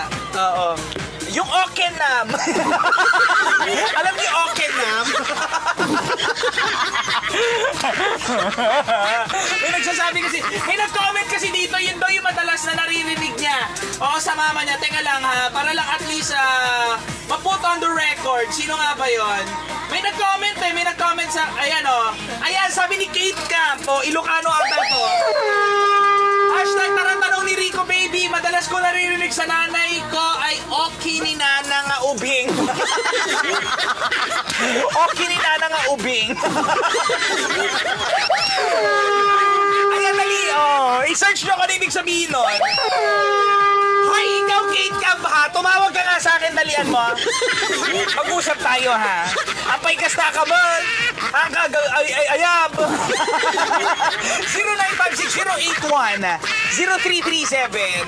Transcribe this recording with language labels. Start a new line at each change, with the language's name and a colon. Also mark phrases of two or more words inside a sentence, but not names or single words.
Filipino: Oo. Yung Okenam. Alam niyo Okenam? May nagsasabi kasi, may nag-comment kasi dito, yun daw yung madalas na naririnig niya. Oo, sa mama niya. Teka lang ha, para lang at least ma-
English: put on the record.
Filipino: Sino nga ba yon? May nag-comment sa, ayan ayan, sabi ni Kate Camp, Ilocano ata to. Hashtag tarantanong ni Rico Baby, madalas ko naririnig sa nanay ko ay
Iloko: okay ni Nana nga ubing. Okay ni Nana nga ubing.
Filipino: Ayan, dali, i-search nyo kung ano ibig sabihin nun. Hoy, ikaw, Kate Camp, ha? Tumawag ka nga sa akin, dalian mo. Mag-usap tayo, ha?
Iloko: Ampay kasta ka ba?
Filipino: Ayab. 0956-081-0337.